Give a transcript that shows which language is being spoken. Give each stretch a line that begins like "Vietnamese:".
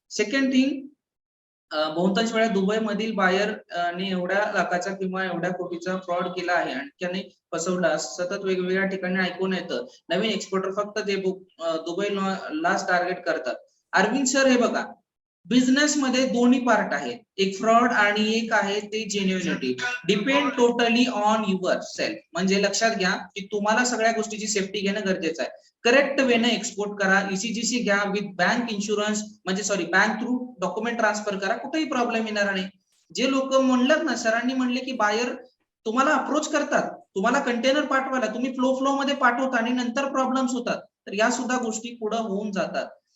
English: second thing,
Marathi: बहुतांश वेळा Dubai मधील बायर ने एवढ्या लाखाचा किंवा एवढ्या कोटीचा फ्रॉड केला आहे आणि त्याने फसवला, सतत वेगवेगळ्या ठिकाणी ऐकून येतं. नवीन एक्सपोर्टर फक्त ते दुबईलाच टार्गेट करतात. अरविंद सर, हे बघा, बिझनेस मध्ये दोन्ही पार्ट आहेत, एक फ्रॉड आणि एक आहे ते genuinity.
English: Depend totally on yourself.
Marathi: म्हणजे लक्षात घ्या की तुम्हाला सगळ्या गोष्टीची सेफ्टी घेणं गरजेचं आहे. करेक्ट वेने एक्सपोर्ट करा, ECGC घ्या,
English: with bank insurance,
Marathi: म्हणजे sorry bank through document transfer करा, कुठेही प्रॉब्लेम येणार नाही. जे लोक म्हणलं ना, सरांनी म्हणले की बायर तुम्हाला अप्रोच करतात, तुम्हाला कंटेनर पाठवायला, तुम्ही फ्लो मध्ये पाठवता आणि नंतर प्रॉब्लेम्स होतात, तर या सुद्धा गोष्टी पुढे होऊन जातात.